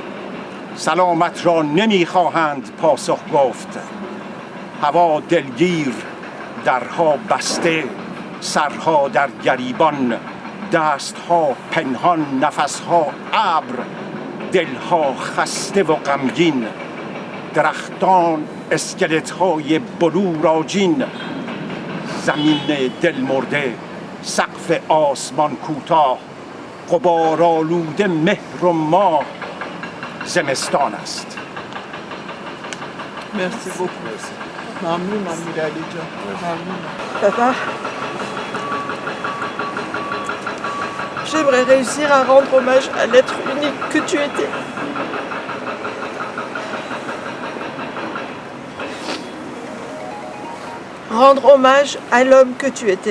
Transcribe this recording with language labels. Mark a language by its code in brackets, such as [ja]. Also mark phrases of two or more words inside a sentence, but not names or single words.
[fa] سلامت را نمیخواهند پاسخ گفت، هوا دلگیر درها بسته، سرها در گریبان، دستها پنهان، نفسها ابر، دلها خسته و غمگین. درختان اسکلت‌های بلور آجین، زمین دل مرده، سقف آسمان کوتاه، غبارآلوده مهر و ماه، زمستان است. [fr] Merci beaucoup. [fa] ممنون امیرعلی جان. ممنون. [fr] Papa, j'aimerais réussir à rendre hommage à l'être unique que tu étais. Rendre hommage à l'homme que tu étais.